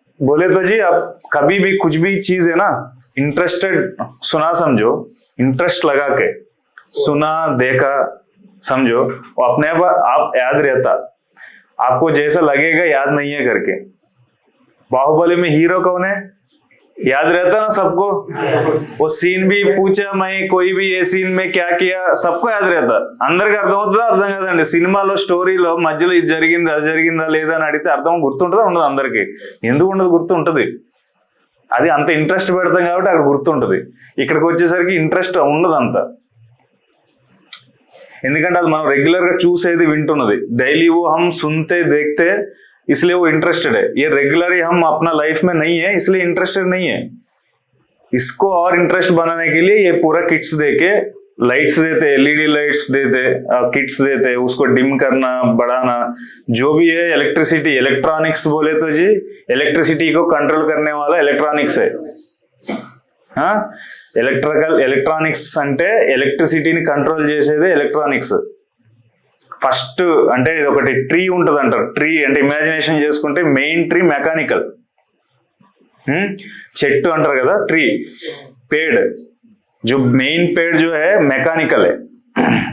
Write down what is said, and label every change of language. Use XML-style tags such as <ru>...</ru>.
<hi>बोले तो जी, आप कभी भी कुछ भी चीज है ना, इंटरेस्टेड सुना समझो, इंटरेस्ट लगा के सुना देखा समझो, वो अपने आप याद रहता। आपको जैसा लगेगा याद नहीं है करके। बाहुबली में हीरो कौन है, याद रहता ना सबको, वो सीन भी पूछा मैं, कोई भी ये सीन में क्या किया, सबको याद रहता।</hi> <te>అందరికి అర్థమవుతుందా అర్థం కాదండి, సినిమాలో స్టోరీలో మధ్యలో ఇది జరిగిందా లేదా అని అడిగితే అర్థం గుర్తుంటుందా ఉండదు, అందరికి ఎందుకు ఉండదు, గుర్తుంటది, అది అంత ఇంట్రెస్ట్ పెడతాం కాబట్టి అక్కడ గుర్తుంటది। ఇక్కడికి వచ్చేసరికి ఇంట్రెస్ట్ ఉండదు అంత, ఎందుకంటే అది మనం రెగ్యులర్ గా చూసేది వింటున్నది, డైలీ</te> <hi>वो हम सुनते देखते, इसलिए वो इंटरेस्टेड है। ये रेगुलर हम अपना लाइफ में नहीं है, इसलिए इंटरेस्टेड नहीं है। इसको और इंटरेस्ट बनाने के लिए ये पूरा किट्स देके, लाइट्स देते, एलईडी लाइट्स देते, किट्स देते, उसको डिम करना बढ़ाना, जो भी है इलेक्ट्रिसिटी, इलेक्ट्रॉनिक्स बोले तो जी इलेक्ट्रिसिटी को कंट्रोल करने वाला इलेक्ट्रॉनिक्स है।</hi> <te>हाँ, ఎలక్ట్రానిక్స్ అంటే ఎలక్ట్రిసిటీని కంట్రోల్ చేసేదే ఎలక్ట్రానిక్స్। ఫస్ట్ అంటే ఇది ఒకటి ట్రీ ఉంటుంది అంటారు, ట్రీ అంటే ఇమాజినేషన్ చేసుకుంటే మెయిన్ ట్రీ మెకానికల్, చెట్టు అంటారు కదా ట్రీ,</te> <hi>पेड़, जो मेन पेड़ जो है मैकेनिकल है।</hi>